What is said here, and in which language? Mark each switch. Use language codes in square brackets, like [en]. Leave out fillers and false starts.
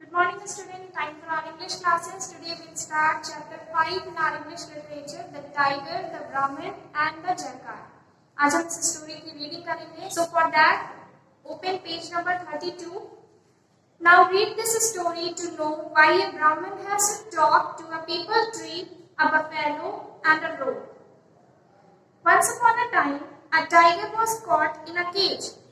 [en] morning student, time for our English classes. Today we'll start chapter 5 in our English literature, the tiger, the Brahmin and the jackal. [hi] आज हम इस story की reading करेंगे. [en] So for that, open page number 32. Now read this story to know why a Brahmin has to talk to a peepal tree, a buffalo and a roe. Once upon a time, a tiger was caught in a cage.